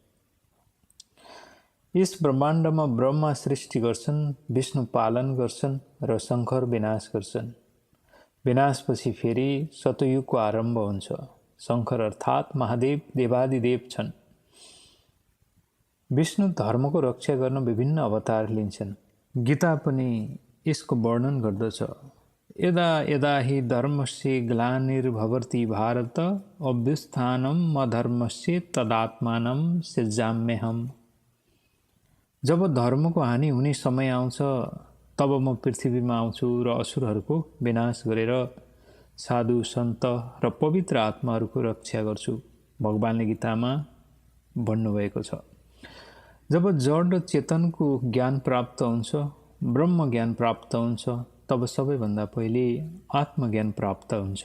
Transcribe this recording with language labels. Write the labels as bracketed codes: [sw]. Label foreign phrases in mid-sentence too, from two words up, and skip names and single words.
[ne] यस ब्रह्माण्डमा ब्रह्मा सृष्टि गर्छन्, विष्णु पालन गर्छन् र शङ्कर विनाश गर्छन्। विनाशपछि फेरि सतयुगको आरम्भ हुन्छ। शङ्कर अर्थात् महादेव देवादिदेव छन्। विष्णु धर्मको रक्षा गर्न विभिन्न अवतार लिन्छन्। गीता पनि यसको वर्णन गर्दछ। [sa] यदा यदा हि धर्मस्य ग्लानिर्भवति भारत अभ्युत्थानम् अधर्मस्य तदात्मानं सृजाम्यहम्। [ne] जब धर्मको हानि हुने समय आउँछ, तब म पृथ्वीमा आउँछु र असुरहरूको विनाश गरेर साधु सन्त र पवित्र आत्माहरूको रक्षा गर्छु भगवान्ले गीतामा भन्नुभएको छ। जब जड र चेतनको ज्ञान प्राप्त हुन्छ, ब्रह्म ज्ञान प्राप्त हुन्छ, तब सबैभन्दा पहिले आत्मज्ञान प्राप्त हुन्छ।